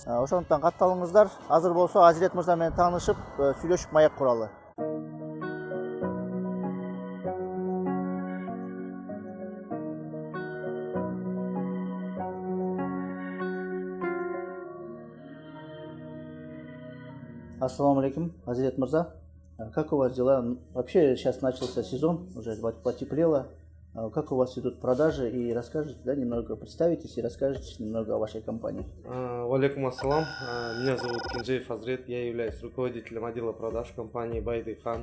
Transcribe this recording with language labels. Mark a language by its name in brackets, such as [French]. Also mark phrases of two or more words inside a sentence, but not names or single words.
[Kyrgyz] Ошондуктан катталыңыздар. Азыр болсо Азирет мырза менен таанышып, сүйлөшүп маек куралы. [Arabic] السلام عليكم, [Kyrgyz] Азирет мырза. [Russian] Как у вас дела? Вообще сейчас начался сезон, уже потеплело. Как у вас идут продажи? И расскажите, да, немного представитесь и расскажите немного о вашей компании. [Arabic] وعليكم السلام. [Russian] Меня зовут Кинжеев Азрет. Я являюсь руководителем отдела продаж компании Байдыйкан.